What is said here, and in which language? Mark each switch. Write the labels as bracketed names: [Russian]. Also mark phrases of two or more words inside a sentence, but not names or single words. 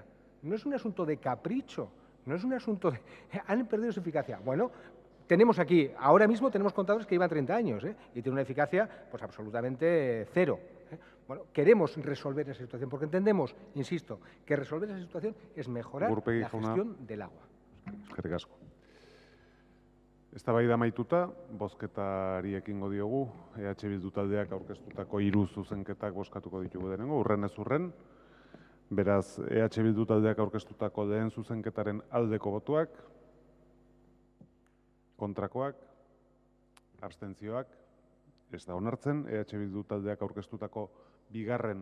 [Spanish] No es un asunto de capricho, no es un asunto de... han perdido su eficacia. Bueno, tenemos aquí, ahora mismo tenemos contadores que llevan 30 años y tienen una eficacia pues absolutamente cero. Bueno, queremos resolver esa situación porque entendemos, insisto, que resolver esa situación es mejorar la gestión del agua. [Basque] Eskerrik asko. Eztabaida amaituta, bozketari ekingo diogu, EH Bildu taldeak aurkeztutako 3 zuzenketak bozkatuko ditugu denengo, urrenez urren. Beraz, EH Bildu taldeak aurkeztutako lehen zuzenketaren aldeko botuak, kontrakoak, abstentzioak, ez da onartzen, EH Bildu taldeak aurkeztutako 2.